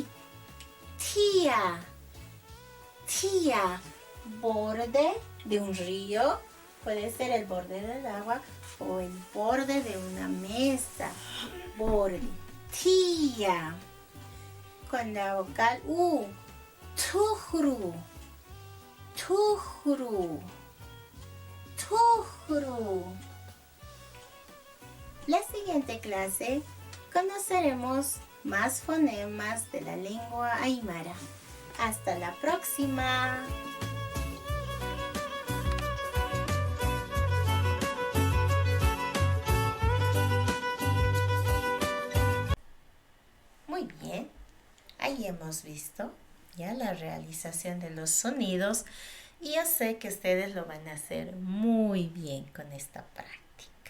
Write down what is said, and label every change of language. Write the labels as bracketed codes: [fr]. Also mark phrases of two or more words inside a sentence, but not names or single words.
[es] Tía. Tía. Borde de un río. Puede ser el borde del agua o el borde de una mesa. Borde. Tía. Con la vocal U. [ay] Tujru. Tujru. Tujru. [es] La siguiente clase conoceremos más fonemas de la lengua aymara. Hasta la próxima. Muy bien, ahí hemos visto ya la realización de los sonidos y yo sé que ustedes lo van a hacer muy bien con esta práctica.